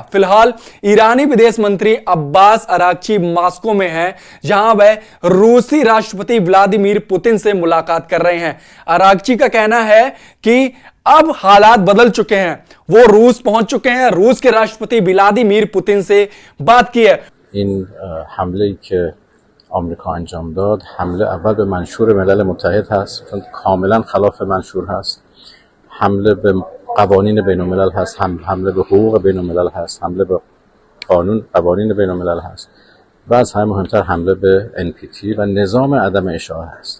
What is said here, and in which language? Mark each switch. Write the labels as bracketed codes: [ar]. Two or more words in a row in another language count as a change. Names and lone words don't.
[hi] फिलहाल ईरानी विदेश मंत्री अब्बास अराक्ची मॉस्को में हैं, जहां वह रूसी राष्ट्रपति व्लादिमीर पुतिन से मुलाकात कर रहे हैं। अराक्ची का कहना है कि अब हालात बदल चुके हैं, वो रूस पहुंच चुके हैं, रूस के राष्ट्रपति व्लादिमीर पुतिन से बात की है। [fa] این حمله که आमریکا انجام داد حمله اول به منشور ملل متحد هست، کاملا خلاف منشور هست، حمله به قوانین بین الملل هست، حمله به حقوق بین الملل هست، حمله به قوانین بین الملل هست و از همه مهمتر حمله به NPT و نظام عدم اشاعه هست.